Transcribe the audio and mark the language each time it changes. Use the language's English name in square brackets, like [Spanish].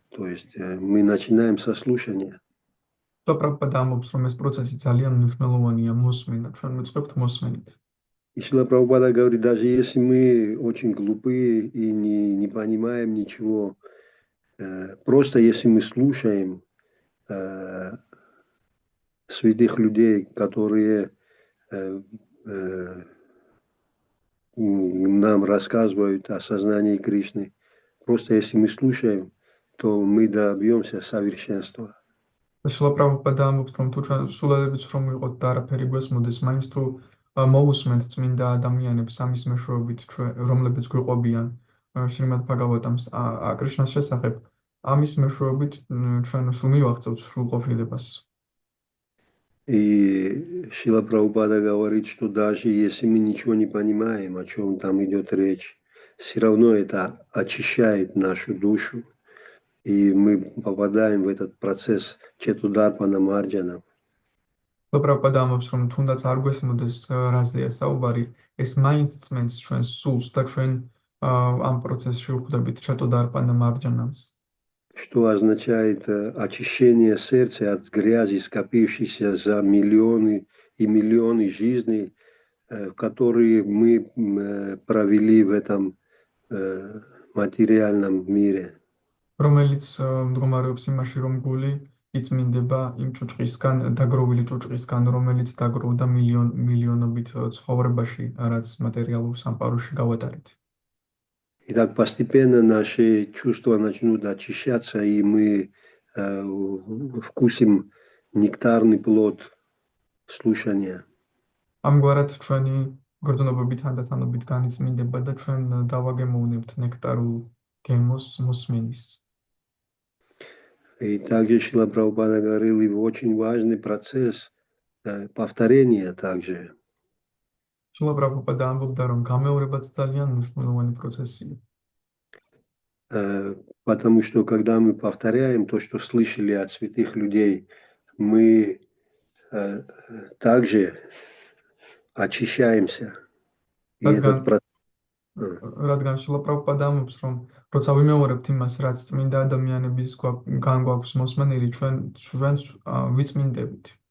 [Russian] То есть мы начинаем со слушания. [Georgian] და პრაბჰუპადა ამბობს, რომ ეს პროცესი ძალიან მნიშვნელოვანია მოსმენა, ჩვენ ვიწყებთ მოსმენით. [Russian] И Шрила Прабхупада говорит, даже если мы очень глупые и не понимаем ничего, просто если мы слушаем святых людей, которые нам рассказывают о сознании Кришны, просто если мы слушаем, то мы добьемся совершенства. [Georgian] შრილა პრაბჰუპადა ამბობს, რომ თუ ჩვენ სულელებიც რომ ვიყოთ და არაფერი გვესმოდეს, მაინც თუ მოусმენთ წმინდა ადამიანებს ამის მეშვეობით, რომლებიც გვიყვებიან შრიმად ბჰაგავატამს კრიშნას შესახებ, ამის მეშვეობით ჩვენ სულ მივაღწევთ სრულყოფილებას. [Russian] И Шрила Прабхупада говорит, что даже если мы ничего не понимаем, о чем там идет речь, все равно это очищает нашу душу, и мы попадаем в этот процесс Четударпана Марджана. [Georgian] პრაბჰუპადა ამბობს, რომ თუნდაც არ გვესმოდეს რაზეა საუბარი, ეს მაინც წმენს ჩვენს სულს და ჩვენ ამ პროცესში ვხვდებით ჩეტუდარპანა მარჯანას. [Russian] Что означает очищение сердца от грязи, скопившейся за миллионы и миллионы жизней, которые мы провели в этом материальном мире. [Georgian] რომელიც მდგომარეობს იმაში, რომ გული იწმინდება იმ ჭუჭყისგან, დაგროვილი ჭუჭყისგან, რომელიც დაგროვდა მილიონობით ცხოვრებაში, რაც მატერიალურ სამყაროში გავატარეთ. [Russian] Итак, постепенно наши чувства начнут очищаться, и мы вкусим нектарный плод слушания. [Georgian] ამგვარად ჩვენი გრძნობები თანდათანობით განიწმინდება და ჩვენ დავაგემოვნებთ ნექტარულ გემოს მოსმენის. [Russian] И также Шрила Прабхупада говорил, и очень важный процесс повторения также. [Georgian] შრილა პრაბჰუპადა ამბობდა, რომ გამეორებაც ძალიან მნიშვნელოვანი პროცესია. [Russian] Потому что когда мы повторяем то, что слышали от святых людей, мы также очищаемся. И этот процесс... [Georgian] რადგან შრილა პრაბჰუპადა ამბობს, რომ როცა ვიმეორებთ იმას, რაც წმინდა ადამიანების გვაქვს მოსმენილი, ჩვენ ვიწმინდებით.